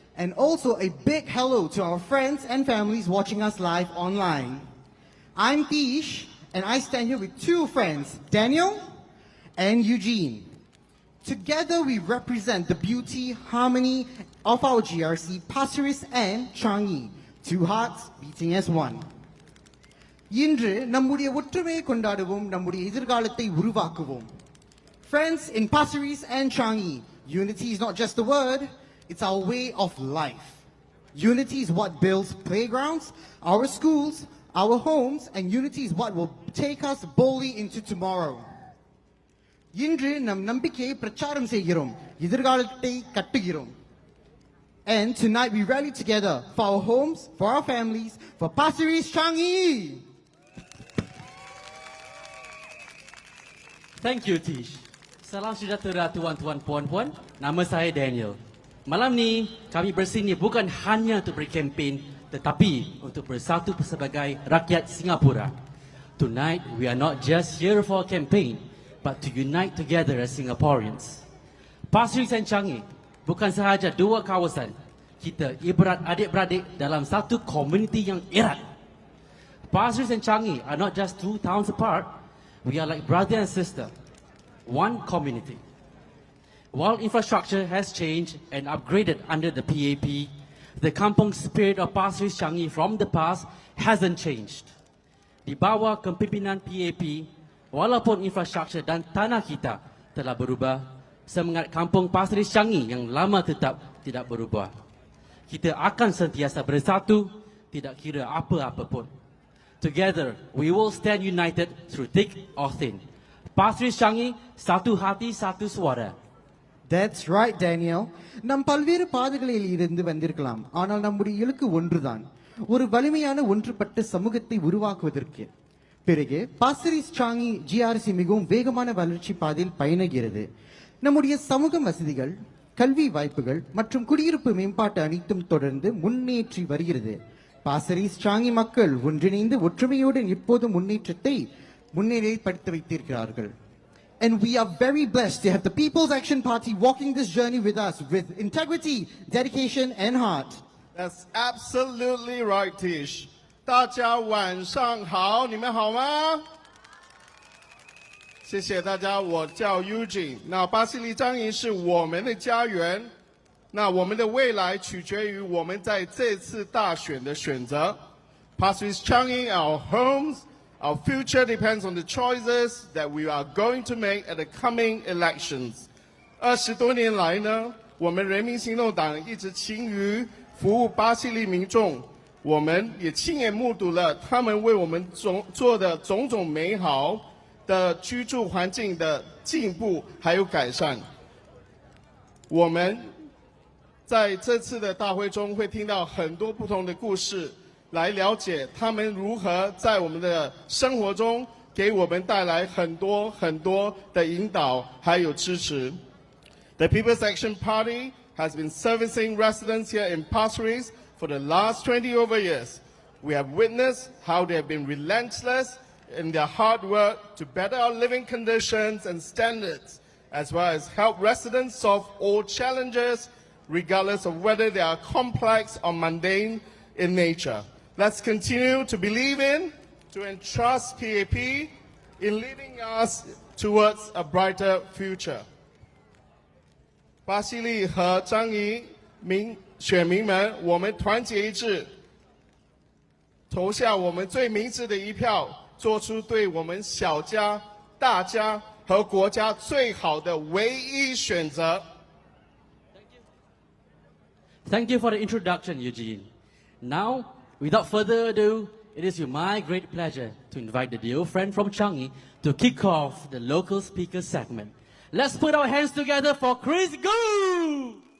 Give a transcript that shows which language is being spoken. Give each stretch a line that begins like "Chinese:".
English: And also a big hello to our friends and families watching us live online. I'm Tish, and I stand here with two friends, Daniel and Eugene. Together we represent the beauty, harmony of our GRC, Pasir Ris and Changi, two hearts beating as one.
Tamil: இன்று நம்முடைய ஒற்றுமையை கொண்டாடுவோம், நம்முடைய எதிர்காலத்தை உருவாக்குவோம்.
English: Friends, in Pasir Ris and Changi, unity is not just a word, it's our way of life. Unity is what builds playgrounds, our schools, our homes, and unity is what will take us boldly into tomorrow.
Tamil: இன்று நம் நம்பிக்கையை பிரச்சாரம் செய்கிறோம், எதிர்காலத்தை கட்டுகிறோம்.
English: And tonight we rally together for our homes, for our families, for Pasir Ris-Changi. Thank you, Tish.
Malay: Salam sejahtera tuan-tuan puan-puan. Nama saya Daniel. Malam ni kami bersini bukan hanya untuk berkempen, tetapi untuk bersatu sebagai rakyat Singapura.
English: Tonight we are not just here for a campaign, but to unite together as Singaporeans.
Malay: Pasir Ris dan Changi bukan sahaja dua kawasan. Kita ibarat adik-beradik dalam satu komuniti yang erat.
English: Pasir Ris dan Changi are not just two towns apart. We are like brother and sister, one community. While infrastructure has changed and upgraded under the PAP, the kampung spirit of Pasir Ris-Changi from the past hasn't changed.
Malay: Di bawah kepimpinan PAP, walaupun infrastruktur dan tanah kita telah berubah, semangat kampung Pasir Ris-Changi yang lama tetap tidak berubah. Kita akan sentiasa bersatu, tidak kira apa-apa pun.
English: Together, we will stand united through thick or thin.
Malay: Pasir Ris-Changi, satu hati, satu suara.
English: That's right, Daniel.
Tamil: நம் பல்வேறு பாதைகளில் இருந்து வந்திருக்கலாம், ஆனால் நம்முடைய இலக்கு ஒன்றுதான், ஒரு வலிமையான ஒன்றுபட்ட சமூகத்தை உருவாக்குவதற்கு. பிறகு Pasir Ris-Changi GRC மிகவும் வேகமான வளர்ச்சி பாதையில் பயணிக்கிறது. நம்முடைய சமூக வசதிகள், கல்வி வாய்ப்புகள் மற்றும் குடியிருப்பு மேம்பாட்டு அனைத்தும் தொடர்ந்து முன்னேற்றி வருகிறது. Pasir Ris-Changi மக்கள் ஒன்றிணைந்து ஒற்றுமையோடு இப்போது முன்னேற்றப்படுத்தி வைத்திருக்கிறார்கள்.
English: And we are very blessed to have the People's Action Party walking this journey with us with integrity, dedication, and heart. That's absolutely right, Tish.
Chinese: 大家晚上好，你们好吗？谢谢大家，我叫 Eugene。那巴西利张营是我们的家园，那我们的未来取决于我们在这次大选的选择。
English: Pasir Ris-Changi, our homes. Our future depends on the choices that we are going to make at the coming elections.
Chinese: 20多年来呢，我们人民行动党一直勤于服务巴西利民众，我们也亲眼目睹了他们为我们做的种种美好的居住环境的进步还有改善。我们在这次的大会中会听到很多不同的故事。来了解他们如何在我们的生活中给我们带来很多很多的引导还有支持。
English: The People's Action Party has been servicing residents here in Pasir Ris for the last 20 over years. We have witnessed how they have been relentless in their hard work to better our living conditions and standards, as well as help residents solve all challenges, regardless of whether they are complex or mundane in nature. Let's continue to believe in, to entrust PAP in leading us towards a brighter future.
Chinese: 巴西利和张仪选民们，我们团结一致，投下我们最明智的一票，做出对我们小家、大家和国家最好的唯一选择。
English: Thank you for the introduction, Eugene. Now, without further ado, it is my great pleasure to invite the dear friend from Changi to kick off the local speaker segment. Let's put our hands together for Chris Gu!